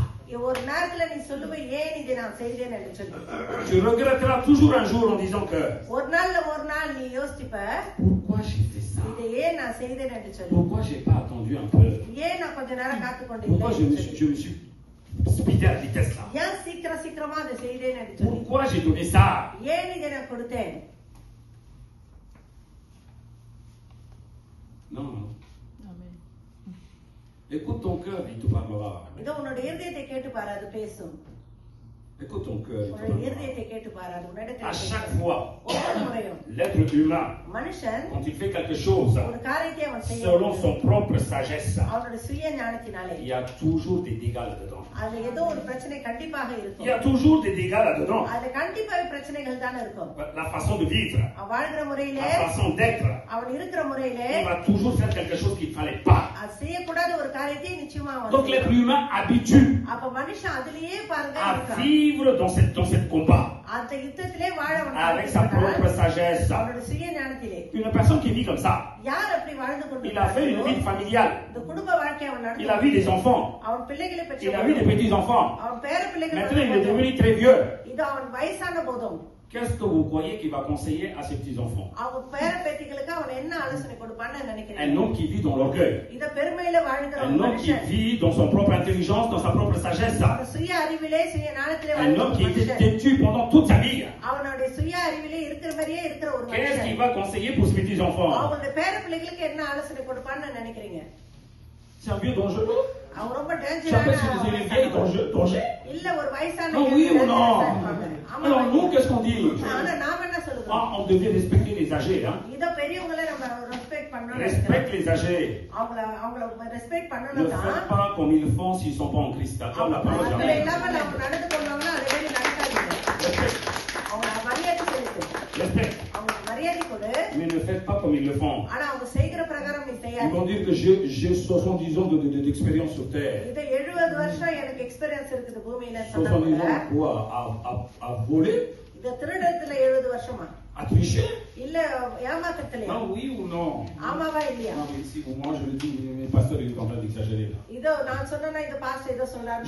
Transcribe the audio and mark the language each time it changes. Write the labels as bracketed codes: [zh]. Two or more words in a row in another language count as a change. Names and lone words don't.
[ta] ஒரு நேரத்துல நீ சொல்லுவ ஏன் இதை நான் செய்தேன் என்று சொல்லி. [fr] Tu regretteras toujours un jour en disant que [ta] ஒரு நாள் நீ யோசிப்ப [fr] pourquoi j'ai fait ça. [ta] இதை ஏன் நான் செய்தேன் என்று சொல்லி. [fr] Pourquoi j'ai pas attendu un peu. [ta] ஏன் நான் கொஞ்ச நேரம் காத்து [fr] Pourquoi je [ta] கொண்டிருந்தேன். [fr] me suis speedé à la vitesse là. [ta] ஏன் சீக்கிரமா அதை செய்தேன் என்று சொல்லி. [fr] Pourquoi j'ai donné ça. [ta] ஏன் இதை நான் கொடுத்தேன். [fr] Non. Écoute ton cœur, il te parlera. [ta] இதோ உன்னோட இருதயத்தை கேட்டு பாரு, அது பேசும். [fr] Écoute ton cœur, il te [ta] உன்னோட [fr] parlera. [ta] இருதயத்தை கேட்டு பாரு, அது உன்னிடத்தில் [fr] À [ta] பேசும். [fr] chaque fois, [ta] ஒவ்வொரு முறையும் [fr] l'être humain, [ta] மனுஷன் [fr] quand il fait quelque chose [ta] ஒரு காரியத்தை அவன் செய்ய [fr] selon son propre sagesse, [ta] அவனோட சுய ஞானத்தினாலே [fr] il y a toujours des dégâts là-dedans. [ta] அதுல ஏதோ ஒரு பிரச்சனை கண்டிப்பாக [fr] Il y [ta] இருக்கும். [fr] a toujours des dégâts là-dedans. [ta] அதுல கண்டிப்பாக பிரச்சனைகள் தானே இருக்கும். [fr] La façon de vivre, [ta] அவன் வாழ்கிற முறையிலே, [fr] la façon d'être, [ta] அவன் இருக்கிற முறையிலே [fr] il va toujours faire quelque chose qu'il ne fallait pas. [ta] அது செய்யக்கூடாத ஒரு காரியத்தை நிச்சயமா அவன் [fr] Donc l'être [ta] செய்வான். [fr] humain habitue [ta] அப்ப மனுஷன் அதுலயே பாருங்க [fr] à [ta] இருக்கான். [fr] vivre dans cette combat [ta] அந்த யுத்தத்திலே வாழ அவன் [fr] avec sa propre sagesse. [ta] அவனோட சுய ஞானத்திலே. [fr] Une personne qui vit comme ça, [ta] யார் அப்படி வாழ்ந்து [fr] il a fait une vie [ta] கொண்டிருக்கானோ [fr] familiale, [ta] இந்த குடும்ப வாழ்க்கையை அவன் [fr] il a [ta] நடத்தி [fr] vu des enfants, [ta] அவன் பிள்ளைகளை [fr] il a vu des [ta] பெற்று [fr] petits-enfants. [ta] அவன் பேர [fr] Maintenant, il est [ta] பிள்ளைகள் [fr] devenu très vieux. [ta] இது அவன் வயசான போதும் [fr] Qu'est-ce que vous croyez qu'il va conseiller à ses petits-enfants? [ta] அவன் பேர பேத்திகளுக்கு அவன் என்ன ஆலோசனை கொடுப்பான்னு [fr] Un [ta] நினைக்கிறேன். [fr] homme qui vit dans l'orgueil, [ta] இத பெருமையில வாழ்கிற ஒரு [fr] un homme qui [ta] மனுஷன், [fr] vit dans son propre intelligence, dans sa propre sagesse, [ta] அவன் சுய அறிவிலே சுய ஞானத்திலே [fr] un [ta] வாழ்கிற [fr] homme [ta] ஒரு [fr] qui était [ta] மனுஷன், [fr] têtu pendant toute sa vie. [ta] அவனுடைய சுய அறிவிலே இருக்கிற மாதிரியே இருக்கிற ஒரு [fr] Qu'est-ce qu'il [ta] மனுஷன் [fr] va conseiller pour ses petits-enfants? [ta] அவங்களுடைய பேர பிள்ளைகளுக்கு என்ன ஆலோசனை கொடுப்பான்னு நினைக்கிறீங்க? [fr] C'est un vieux dangereux. [ta] அவன் ரொம்ப [fr] J'appelle ce que les vieilles danger. [ta] இல்ல ஒரு வயசான [fr] Non, oui ou non? [ta] ஆமா. [fr] Alors nous, qu'est-ce qu'on dit? [ta] ஆனா நாம என்ன சொல்லுவோம்? [fr] Ah, on devait respecter les âgés. Hein? [ta] இத பெரியவங்கள நம்ம ரெஸ்பெக்ட் பண்ணணும். [fr] Respecte les âgés. [ta] அவங்கள ரெஸ்பெக்ட் [fr] Ne [ta] பண்ணணும் தான். [fr] faites pas comme ils font s'ils ne sont pas en Christ. D'accord? La parole [ta] அவங்க [fr] jamais. [ta] இல்லாம நம்ம நடந்து கொள்வாங்கன்னா அதே மாதிரி நடக்காதீங்க. [fr] Respecte. [ta] அவங்க மரியாதை செலுத்து. [fr] Respecte. [ta] அவங்க மரியாதை கொடு. [fr] Mais ne faites pas comme ils le font. [ta] ஆனா அவங்க செய்கிற பிரகாரம் நீ [fr] Ils [ta] செய்யாத. [fr] vont dire que j'ai 70 ans d'expérience sur terre. [ta] இது 70 வருஷம் எனக்கு எக்ஸ்பீரியன்ஸ் இருக்குது பூமியில [fr] 70 [ta] சொன்னாங்க. [fr] ans quoi? À voler? [ta] இது திருடத்துல 70 வருஷமா? [fr] À tricher? [ta] இல்ல ஏமாத்தத்திலே? [fr] Non, oui ou non? [ta] ஆமாவா இல்லையா? [fr] Non, mais si, moi je le dis, mes pasteurs ils sont en train d'exagérer là. [ta] இதோ நான் சொன்னா இந்த பாஸ்டர் இதோ சொல்றாரு.